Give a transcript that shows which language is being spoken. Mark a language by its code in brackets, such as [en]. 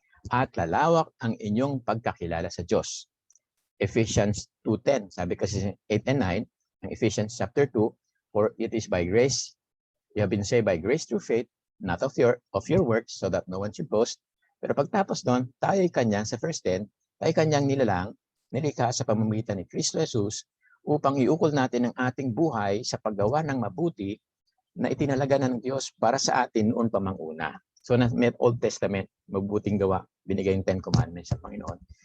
[tl] At lalawak ang inyong pagkakilala sa Diyos. [en] Ephesians 2:10, [tl] sabi kasi [en] 8 and 9, ng Ephesians chapter 2, for it is by grace, you have been saved by grace through faith, not of your works, so that no one should boast. [tl] Pero pagtapos doon, tayo'y kanyang, sa verse 10, tayo'y kanyang nilikha sa pamamagitan ni Kristo Jesus upang iukol natin ang ating buhay sa paggawa ng mabuti na itinalaga ng Diyos para sa atin noon pa mang una. So na may Old Testament, mabuting gawa, binigay yung 10 Commandments sa Panginoon.